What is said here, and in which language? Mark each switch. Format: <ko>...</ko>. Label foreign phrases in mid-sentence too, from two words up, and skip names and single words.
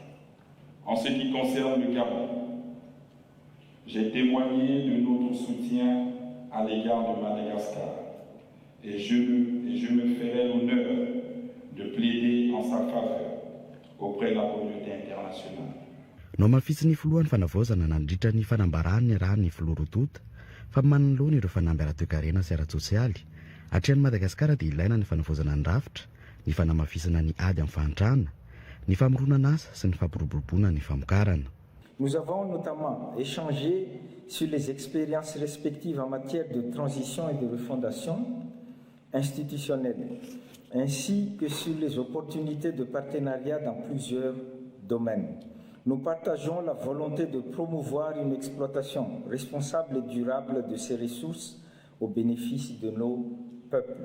<fr>En ce qui concerne le Gabon, j'ai témoigné de notre soutien à l'égard de Madagascar et je me ferai l'honneur de plaider en sa faveur auprès de la communauté internationale.</fr> <mg>No mafitsy ny filohan'ny fanavaozana nandritra ny fanambarany raha ny filoha rotota fa manoloana ireo fanamby ara-toe-karena sy ara-tsosialy hatrehan'ny Madagasikara dia ilaina ny fanavaozana ny rafitra, ny fanamafisana ny ady amin'ny fahantrana, ny famoronana asa sy ny fampiroboroboana ny famokarana.</mg> <fr>Nous avons notamment échangé sur les expériences respectives en matière de transition et de refondation institutionnelle, ainsi que sur les opportunités de partenariat dans plusieurs domaines. Nous partageons la volonté de promouvoir une exploitation responsable et durable de ces ressources au bénéfice de nos peuples.</fr>